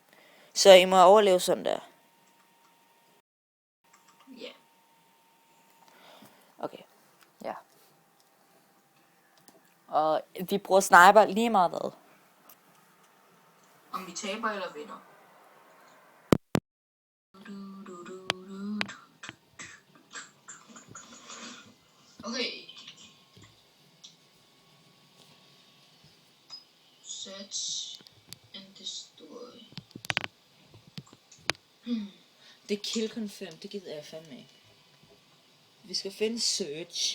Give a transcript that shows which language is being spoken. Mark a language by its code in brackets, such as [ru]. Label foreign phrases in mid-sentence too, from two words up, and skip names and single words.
[da] Så I må overleve sådan der. Ja. Okay, ja. Og vi bruger sniper lige meget hvad. Om vi taber eller vinder. Okay. [en] Search and destroy. [da] Det er [en] kill confirm, [da] det gider jeg fandme ikke. Vi skal finde search